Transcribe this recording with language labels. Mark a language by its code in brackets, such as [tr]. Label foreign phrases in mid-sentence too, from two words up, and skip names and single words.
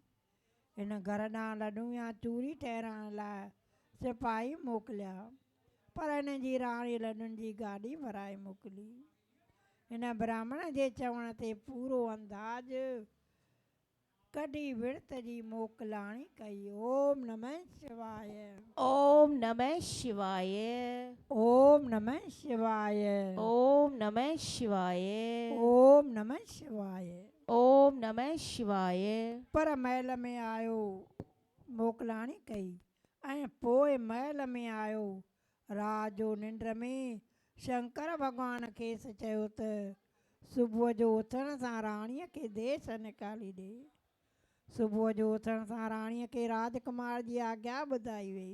[sd] हिन घर ॾांहुं लॾूं या चूरी ठहिराइण लाइ सिपाही मोकिलिया, पर हिन जी राणी लॾुनि जी गाॾी भराए मोकिली। हिन ब्राह्मण जे चवण ते पूरो अंदाज़ कढी विर्त जी मोकलाणी कई। [sa] ओम नमः शिवाय। ओम नमः शिवाय। ओम नमः शिवाय। ओम नमः शिवाय। ओम नमः शिवाय। ओम नमः शिवाय। [sd] पर महल में आयो मोकलाणी कई ऐं पोइ महल में आयो रात जो निंड में शंकर भॻवान खेसि चयो त सुबुह जो उथण सां राणीअ खे देश निकाली ॾे। सुबुह जो उथण सां राणीअ खे राजकुमार जी आज्ञा ॿुधाई वई।